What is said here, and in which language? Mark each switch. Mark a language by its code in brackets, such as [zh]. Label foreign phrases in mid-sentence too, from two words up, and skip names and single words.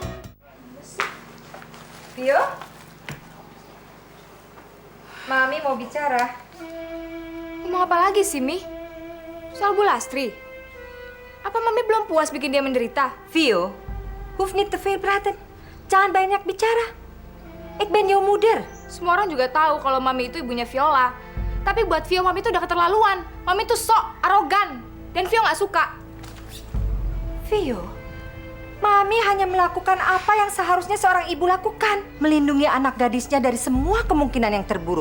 [id] Vio? Mami mau bicara. Ngomong apa lagi sih, Mi? Soal Bu Lastri? Apa Mami belum puas bikin dia menderita? Vio, [nl] hoef niet te veel praten. [id] Jangan banyak bicara. [nl] Ik ben jouw moeder. [id] Semua orang juga tahu kalau Mami itu ibunya Viola. Tapi buat Vio, Mami itu udah keterlaluan. Mami tuh sok arogan. Dan Vio nggak suka. Vio, Mami hanya melakukan apa yang seharusnya seorang ibu lakukan. Melindungi anak gadisnya dari semua kemungkinan yang terburuk.